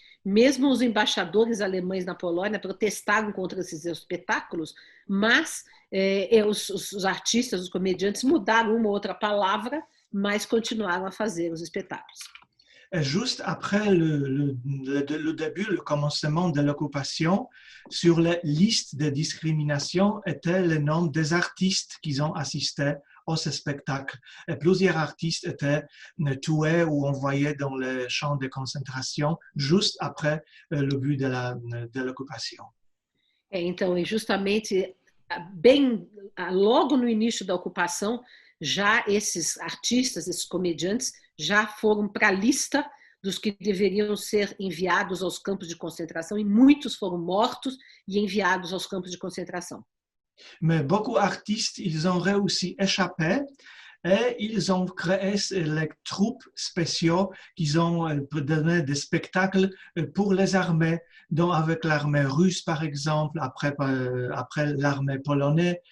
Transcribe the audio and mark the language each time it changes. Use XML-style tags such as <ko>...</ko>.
<pt>Mesmo os embaixadores alemães na Polônia protestaram contra esses espetáculos, mas os artistas, os comediantes mudaram uma ou outra palavra, mas continuaram a fazer os espetáculos.</pt> <fr>Juste après le début, le commencement de l'occupation, sur la liste de discrimination était le nom des artistes qui ont assisté à ce spectacle. Et plusieurs artistes étaient tués ou envoyés dans les champs de concentration juste après le début de l'occupation.</fr> <pt>Então, justamente, logo no início da ocupação, já esses artistas, esses comediantes, já foram para a lista dos que deveriam ser enviados aos campos de concentração, e muitos foram mortos e enviados aos campos de concentração.</pt> <fr>Mais beaucoup d'artistes, ils ont réussi à échapper et ils ont créé les troupes spéciaux qui ont donné des spectacles pour les armées, donc avec l'armée russe par exemple, après l'armée polonaise.</fr>